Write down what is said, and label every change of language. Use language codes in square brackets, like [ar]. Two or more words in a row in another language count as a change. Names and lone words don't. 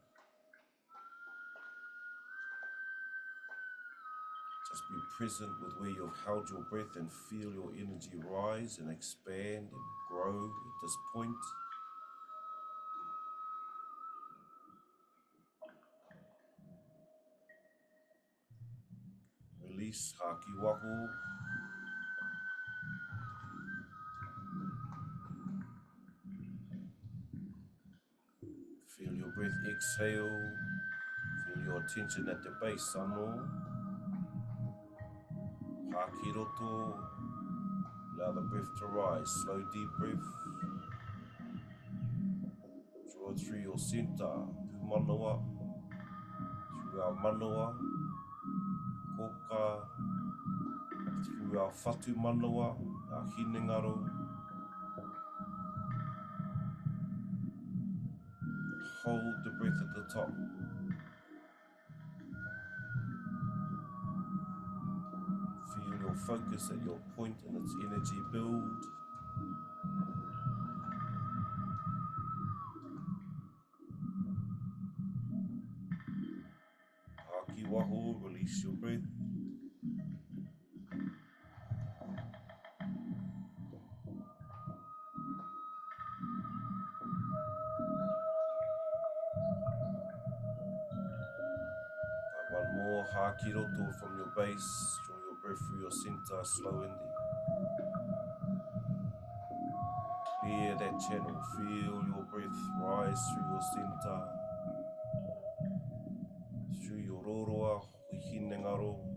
[en] Just be present with where you've held your breath and feel your energy rise and expand and grow at this point. Release, [mi] haki waho. [en] Feel your breath exhale. Feel your attention at the base, sano. [mi] Haki roto. [en] Allow the breath to rise. Slow, deep breath. Draw it through your center. Pūmanawa. Through our manawa. Koka. Through our [mi] whatu manawa. [en] Our Hinengaro. Hold the breath at the top. Feel your your focus at your point and its energy build. [mi] Haki waho, [en] release your breath. One more, [mi] haki roto [en] from your base. Draw your breath through your center, slow and deep. Clear that channel. Feel your breath rise through your center, through your roroa, Hinengaro.